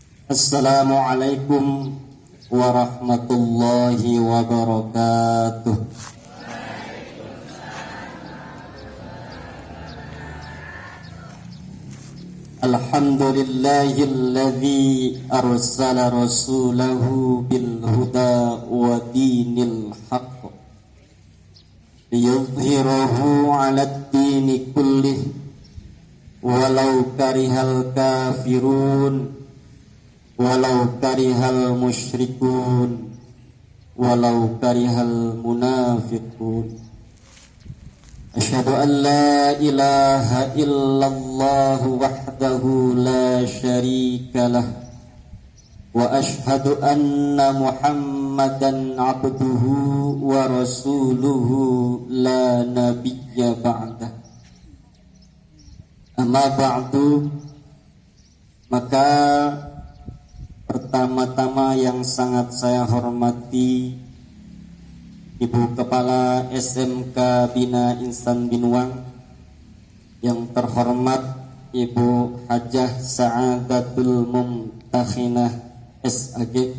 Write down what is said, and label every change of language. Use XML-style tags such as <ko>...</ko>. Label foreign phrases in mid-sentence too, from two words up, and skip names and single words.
<ar>السلام عليكم ورحمة الله وبركاته. الحمد لله الذي أرسل رسوله بالهدى ودين الحق ليظهره على الدين كله ولو كره الكافرون ولو كره المشركون ولو كره المنافقون. أشهد أن لا إله إلا الله وحده لا شريك له وأشهد أن محمدا عبده ورسوله لا نبي بعده. أما بعد,</ar> <id>maka pertama-tama yang sangat saya hormati Ibu Kepala SMK Bina Insan Binuang, yang terhormat Ibu Hajah Sa'adatul Mumtakhinah SAG,</id>